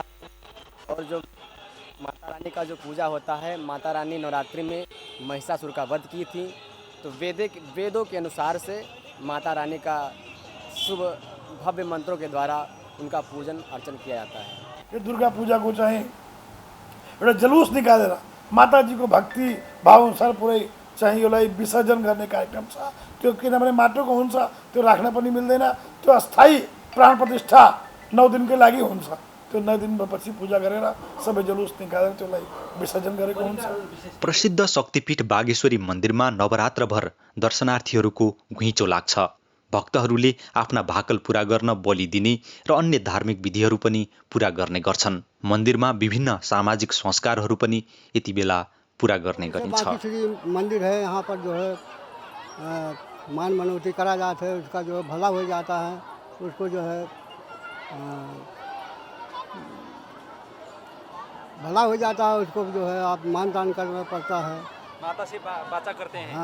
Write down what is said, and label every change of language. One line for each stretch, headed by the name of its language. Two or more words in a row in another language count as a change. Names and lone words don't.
Hindi: और जो माता रानी का जो पूजा होता है, माता रानी नवरात्रि में महिषासुर का वध की थी, तो वेदों के अनुसार से माता रानी का शुभ भव्य मंत्रों के द्वारा उनका पूजन अर्चन किया जाता है।
Nepali: ये दुर्गा पूजा को चाहिँ एउटा जुलूस निकालेर माताजीको भक्ति भाव अनुसार पुरै चाहिँ यसलाई विसर्जन गर्ने कार्यक्रम छ। त्यो किनभने माटोको हुन्छ, त्यो राख्न पनि मिल्दैन, त्यो अस्थायी प्राण प्रतिष्ठा 9 दिनकै लागि हुन्छ। त्यो 9 दिनपछि पूजा गरेर सबै जुलूस निकालेर त्यसलाई विसर्जन गरेको हुन्छ। प्रसिद्ध शक्तिपीठ बागेश्वरी मन्दिरमा नवरात्रभर दर्शनार्थीहरूको घुइँचो लाग्छ। भक्तहरूले आफ्ना भाकल पूरा गर्न बलि दिने र अन्य धार्मिक विधिहरू पनि पूरा गर्ने गर्छन्। मन्दिरमा विभिन्न सामाजिक संस्कारहरू पनि यति बेला पूरा गर्ने गरिन्छ।
Hindi: मंदिर है, यहाँ पर जो है मान मनौती करा जाता है, उसका जो है भला हो जाता है, उसको जो है भला हो जाता है, उसको जो है आप मान दान करना पड़ता है। माता से बाचा करते हैं?